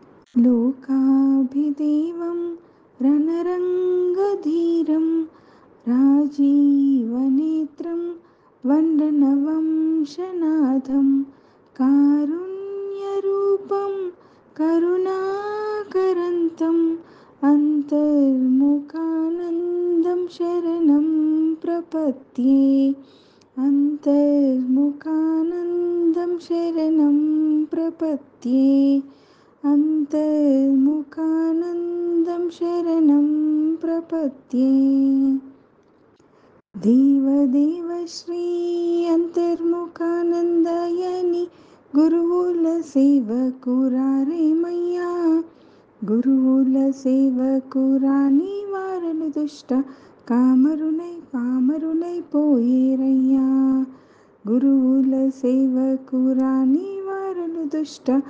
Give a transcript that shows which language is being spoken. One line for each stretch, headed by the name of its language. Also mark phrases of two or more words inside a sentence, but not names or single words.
Sanskrit: लोकाभिदेवं रणरङ्गधीरं राजीवनेत्रं वन्दनवंशनाथं कारुण्यरूपं करुणाकरन्तम् अन्तर्मुखानन्दं शरणं प्रपद्ये अन्तर्मुखानन्दं शरणं प्रपद्ये अन्तर्मुखानन्दं शरणं प्रपद्ये।
Telugu: దేవదేవ శ్రీ అంతర్ముఖానందయని గురువుల సేవకురారేమయ్యా గురువుల సేవకురాని వారలు దుష్ట పామరులై పోయేరయ్యా గురువుల సేవకురాని వారలు దుష్ట